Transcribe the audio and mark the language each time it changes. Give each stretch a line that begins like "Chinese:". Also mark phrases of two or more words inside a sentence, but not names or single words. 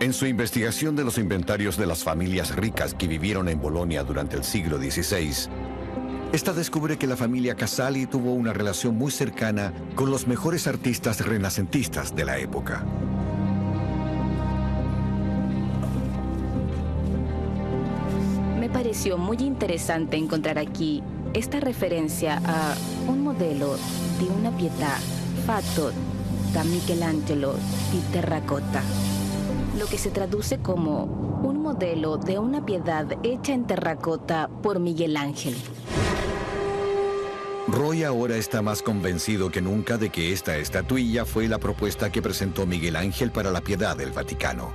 Spanish: En su investigación de los inventarios de las familias ricas que vivieron en Bolonia durante el siglo XVI, esta descubre que la familia Casali tuvo una relación muy cercana con los mejores artistas renacentistas de la época. Me pareció muy interesante encontrar aquí esta referencia a un modelo de una
Italian: pietà fatto da Michelangelo di terracota,
Spanish: lo que se traduce como un modelo de una piedad hecha en terracota por Miguel Ángel. Roy ahora está más convencido que nunca de que esta estatuilla fue la propuesta que presentó Miguel Ángel para la Piedad del Vaticano.